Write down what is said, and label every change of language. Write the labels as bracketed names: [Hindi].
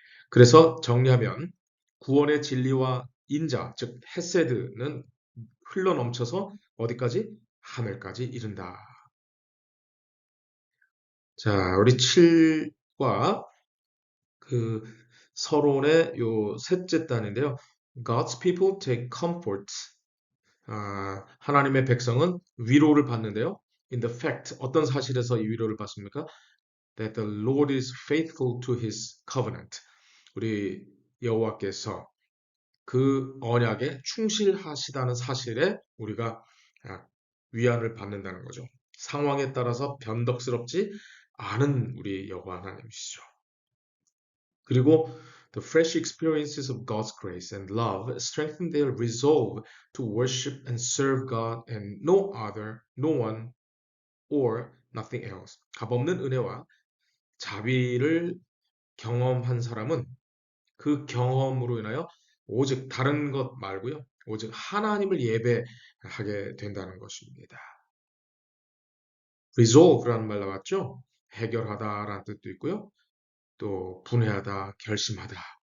[Korean] 그래서 정리하면 구원의 진리와 인자, 즉 헤세드는 흘러넘쳐서 어디까지? 하늘까지 이른다. 자, 우리 7과 그 서론의 요 셋째 단인데요. [English] God's people take comfort. [Korean] 하나님의 백성은 위로를 받는데요. [English] In the fact, [Korean] 어떤 사실에서 이 위로를 받습니까? [English] That the Lord is faithful to his covenant. [Korean] 우리 여호와께서 그 언약에 충실하시다는 사실에 우리가 위안을 받는다는 거죠. 상황에 따라서 변덕스럽지 않은 우리 여호와 하나님이시죠. 그리고 [English] the fresh experiences of God's grace and love strengthen their resolve to worship and serve God and no other, no one or nothing else. [Korean] 값없는 은혜와 자비를 경험한 사람은 그 경험으로 인하여 오직 다른 것 말고요. 오직 하나님을 예배하게 된다는 것입니다. resolve라는 말 나왔죠? 해결하다라는 뜻도 있고요. 또 분해하다, 결심하다.